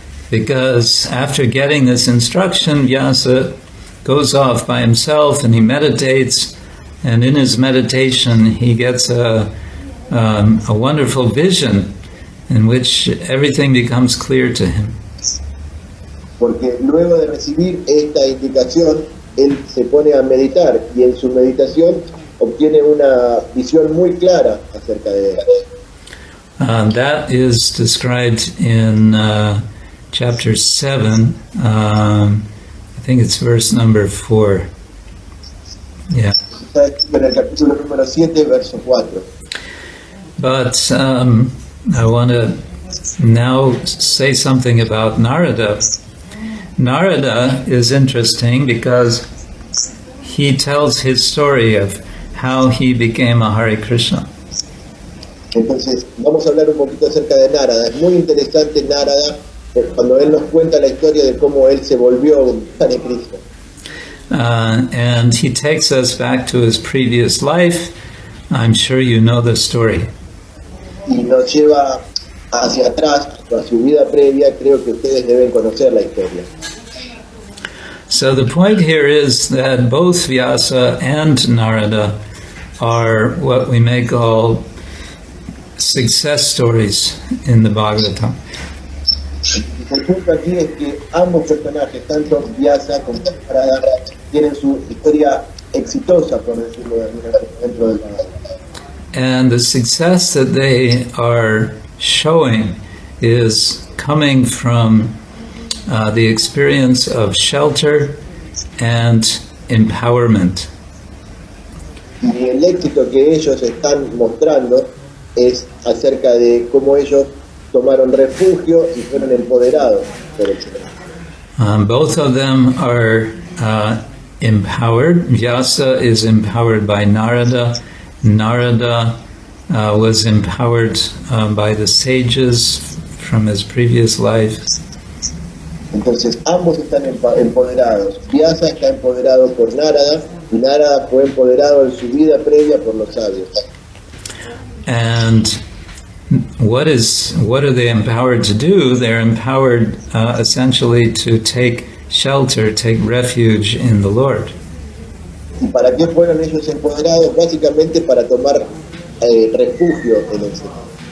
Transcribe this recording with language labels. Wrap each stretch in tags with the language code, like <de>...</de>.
<en>Because after getting this instruction, Vyasa goes off by himself and he meditates, and in his meditation he gets a wonderful vision in which everything becomes clear to him.</en> <es>Porque luego de recibir esta indicación, él se pone a meditar y en su meditación obtiene una visión muy clara acerca de él.</es> <en>That is described in chapter 7, I think it's verse number 4. Yeah.</en> <es>Está escrito en el capítulo número 7, verso 4.</es> <en>But I want to now say something about Narada. Narada is interesting because he tells his story of how he became a Hare Krishna.</en> <es>Entonces, vamos a hablar un poquito acerca de Narada. Es muy interesante Narada cuando él nos cuenta la historia de cómo él se volvió un Hare Krishna.</es> <en>And he takes us back to his previous life. I'm sure you know the story.</en> <es>Y nos lleva hacia atrás, a su vida previa. Creo que ustedes deben conocer la historia.</es> <en>So the point here is that both Vyasa and Narada are what we may call success stories in the Bhagavatam.</en> <es>El punto aquí es que ambos personajes, tanto Vyasa como Narada, tienen su historia exitosa, por decirlo de alguna manera, dentro del Bhagavatam.</es> <en>And the success that they are showing is coming from the experience of shelter and empowerment.</en> <es>Y el éxito que ellos están mostrando es acerca de cómo ellos tomaron refugio y fueron empoderados por el Señor.</es> <en>Both of them are empowered. Vyasa is empowered by Narada. Narada was empowered by the sages from his previous life.</en> <es>Entonces ambos están empoderados. Vyasa está empoderado por Narada y Narada fue empoderado en su vida previa por los sabios.</es> <en>And what are they empowered to do? They're empowered essentially to take shelter, take refuge in the Lord.</en> <es>¿Y para qué fueron ellos empoderados? Básicamente para tomar refugio en el Señor.</es>